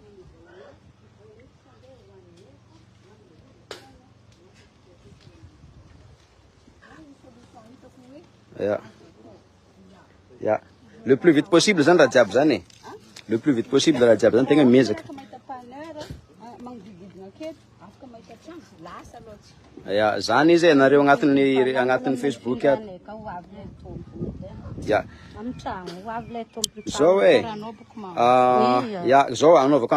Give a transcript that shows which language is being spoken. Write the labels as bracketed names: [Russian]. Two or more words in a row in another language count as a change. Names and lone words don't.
[Malagasy] ya [French] le plus vite possible [Malagasy] zany raha jiaby zany [French] le plus vite possible [Malagasy] raha jiaby zany tegna miezaka ya zany izy nareo agnatin'ny Facebook ya zao ya zao anaovako